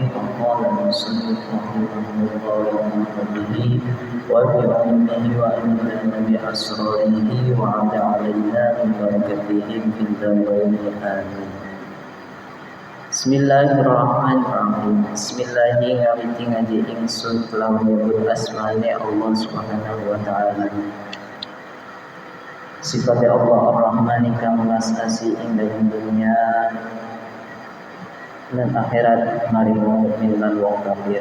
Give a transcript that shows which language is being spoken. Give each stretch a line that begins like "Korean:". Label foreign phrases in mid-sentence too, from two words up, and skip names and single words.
Arabic: قال مصنف رحمه الله به وبأمه وإنا بأسراره وعلى علينا من بركاته في الدارين آمين. بسم الله الرحمن الرحيم.
Javanese: Bismillahi ngawiti ngaji ingsun kelawan nyebut asmane Allah
Arabic: سبحانه وتعالى.
Javanese: Sifat Allah Ar-Rahman kang welas asih ing dalem dunya dan akhirat maring wong mukmin lan wong kafir.